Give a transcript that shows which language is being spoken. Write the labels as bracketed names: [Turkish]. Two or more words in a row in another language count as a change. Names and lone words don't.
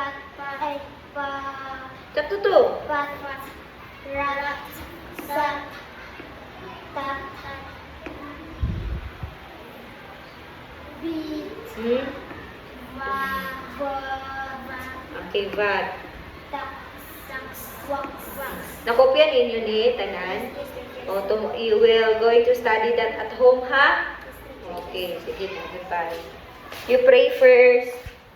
[English] Tap to. Okay, vat. [Waray] Nakopya ninyo ni tanan? [English] You will going to study that at home, ha? [Waray] Okay, sige na. [English] Goodbye. You pray first.